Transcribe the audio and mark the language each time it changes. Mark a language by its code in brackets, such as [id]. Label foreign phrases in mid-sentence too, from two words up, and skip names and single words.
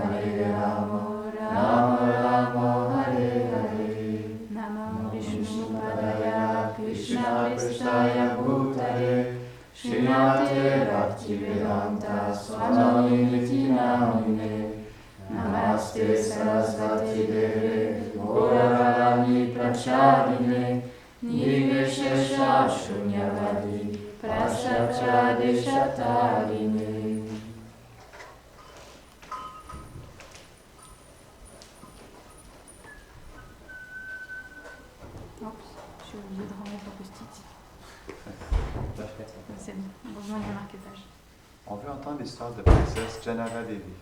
[sa] राम राम हरे हरे नमो विष्णु पादाय कृष्ण प्रेष्ठाय भूतले श्रीमते भक्तिवेदान्त स्वामी निति नामिने नमस्ते सरस्वती देवे गौरवाणी प्रचादिने निर्विशेष शून्यवादी प्रसक्य देशतारिणे. [fr] Je suis obligée de remettre le post-it. C'est bon, heureusement il y a marqué page. On veut entendre l'histoire de princesse Janava Devi.